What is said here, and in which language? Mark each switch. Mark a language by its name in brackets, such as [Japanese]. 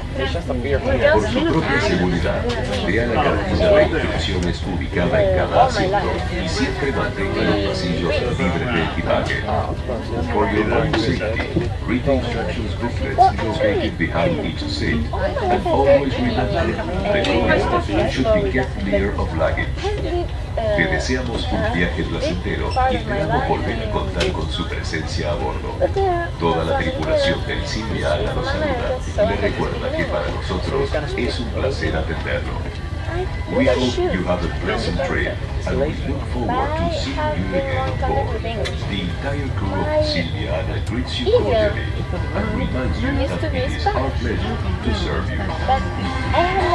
[Spanish] Por su propia seguridad, vea la cartilla de instrucciones ubicada en cada asiento y siempre mantenga los pasillos libres de equipaje. [English] For your own safety, read the instructions booklets located behind each seat and always remember the door should be kept clear of luggage. [Spanish] Te deseamos un viaje placentero y esperamos volver a contar con su presencia a bordo. Toda la tripulación del Silvia Ala nos saluda y le recuerda que para nosotros es un placer atenderlo. [English] We hope you have a pleasant trip and we look forward to seeing you again on board. The entire crew of Silvia Ala greets you cordially and reminds you that it is our pleasure to serve you.